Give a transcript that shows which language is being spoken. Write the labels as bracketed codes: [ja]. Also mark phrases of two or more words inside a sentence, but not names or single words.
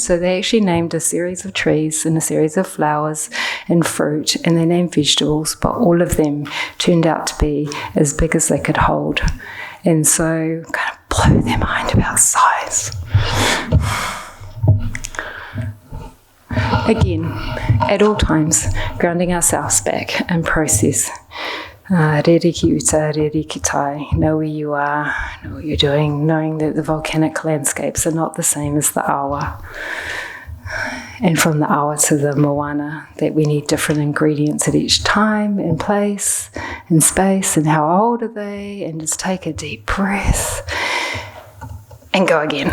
[en] So they actually named a series of trees and a series of flowers and fruit, and they named vegetables, but all of them turned out to be as big as they could hold. And so kind of blow their mind about size. Again, at all times, grounding ourselves back in process. [mi] Rere ki uta, rere ki tai. [en] Know where you are, know what you're doing, knowing that the volcanic landscapes are not the same as the awa. And from the awa to the moana, that we need different ingredients at each time and place and space, and how old are they, and just take a deep breath and go again.